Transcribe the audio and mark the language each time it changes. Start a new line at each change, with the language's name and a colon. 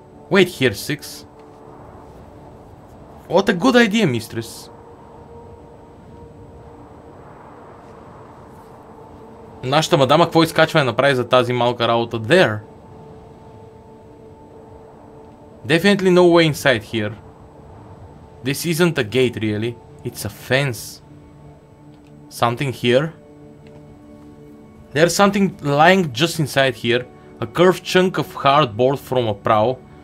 English: Wait here, Six. What a good idea, mistress.
Bulgarian: Нашата мадама какво изкачване направи за тази малка работа?
English: There. Definitely no way inside here. This isn't a gate really. It's a fence. Something here. There's something lying just inside here. A curved chunk of hardboard from a prow.